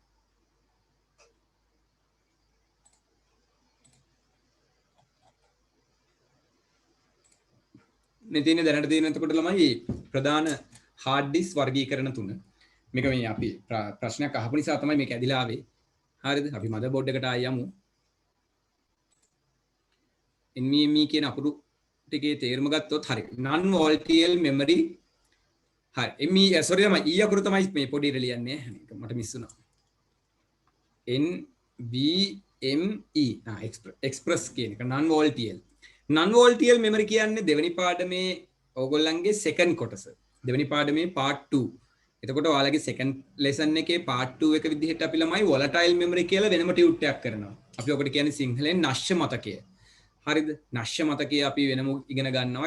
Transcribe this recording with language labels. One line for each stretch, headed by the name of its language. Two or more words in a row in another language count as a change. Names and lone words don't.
Sinhala: මේ තියෙන දැනට තියෙන එතකොට ළමයි ප්‍රධාන
English: hard disk
Sinhala: වර්ගීකරණ තුන. මේක මේ අපි ප්‍රශ්නයක් අහපු නිසා තමයි මේක ඇදිලා ආවේ. හරිද? අපි motherboard එකට ආයෙ යමු. NVMe කියන අකුරු ටිකේ තේරුම ගත්තොත් හරි.
English: non volatile memory. හරි.
Sinhala: ME sorry තමයි E අකුරු තමයි මේ පොඩියට ලියන්නේ. මට මිස් වුණා.
English: NVMe express කියන එක non volatile. non volatile memory
Sinhala: කියන්නේ දෙවෙනි පාඩමේ ඕගොල්ලන්ගේ second කොටස. දෙවෙනි පාඩමේ part 2. එතකොට ඔයාලගේ
English: second lesson
Sinhala: එකේ part 2 එක විදිහට අපි ළමයි
English: volatile memory
Sinhala: කියලා වෙනම ටියුට් එකක් කරනවා. අපි ඔකට කියන්නේ සිංහලෙන් නශ්‍ය මතකය. හරිද? නශ්‍ය මතකය අපි වෙනම ඉගෙන ගන්නවා.